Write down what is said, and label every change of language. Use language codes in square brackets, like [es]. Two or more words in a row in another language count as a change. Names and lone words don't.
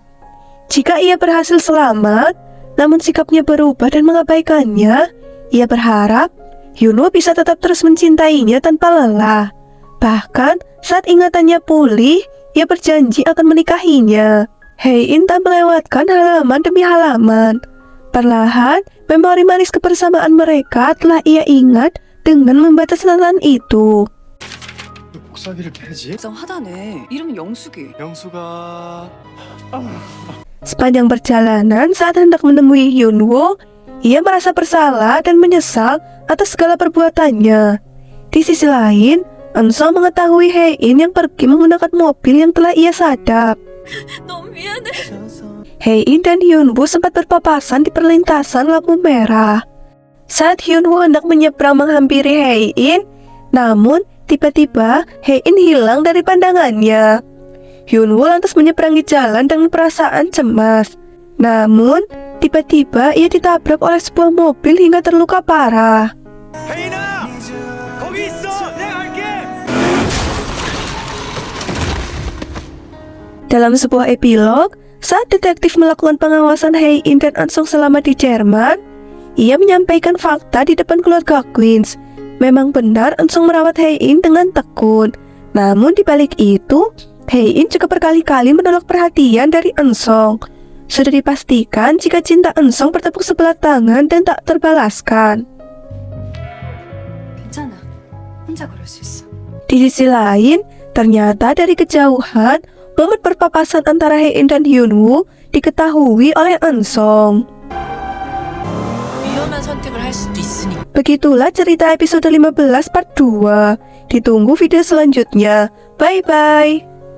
[id] Jika ia berhasil selamat, namun sikapnya berubah dan mengabaikannya, ia berharap Hyunwoo bisa tetap terus mencintainya tanpa lelah. Bahkan saat ingatannya pulih, ia berjanji akan menikahinya. Hae-in tak melewatkan halaman demi halaman. Perlahan, memori manis kebersamaan mereka telah ia ingat dengan membaca catatan itu. [ko] 복사기를 패지? 정 하다네. 이름은 영숙이. 영수가 [id] Sepanjang perjalanan saat hendak menemui Hyunwoo, ia merasa bersalah dan menyesal atas segala perbuatannya. Di sisi lain, Eun-sung mengetahui Hae-in yang pergi menggunakan mobil yang telah ia sadap. [ko] 너무 미안해. [id] Hae-in dan Hyunwoo sempat berpapasan di perlintasan lampu merah. Saat Hyunwoo hendak menyeberang menghampiri Hae-in, namun tiba-tiba Hae-in hilang dari pandangannya. Hyunwoo lantas menyeberangi jalan dengan perasaan cemas. Namun, tiba-tiba ia ditabrak oleh sebuah mobil hingga terluka parah. [ko] 혜인아! 거기 있어! 내가 갈게! [id] Dalam sebuah epilog, saat detektif melakukan pengawasan Hae-in dan Eun-sung selama di Jerman, ia menyampaikan fakta di depan keluarga Queens. Memang benar Eun-sung merawat Hae-in dengan tekun. Namun di balik itu, Hae-in juga berkali-kali menolak perhatian dari Eun-sung. Sudah dipastikan jika cinta Eun-sung bertepuk sebelah tangan dan tak terbalaskan. [ko] 괜찮아. 혼자 그럴 수 있어. [id] Di sisi lain, ternyata dari kejauhan, momen perpapasan antara Hae-in dan Hyunwoo diketahui oleh Eun-sung. [ko] 위험한 선택을 할 수도 있으니. [id] Begitulah cerita episode 15 part 2. Ditunggu video selanjutnya. Bye-bye.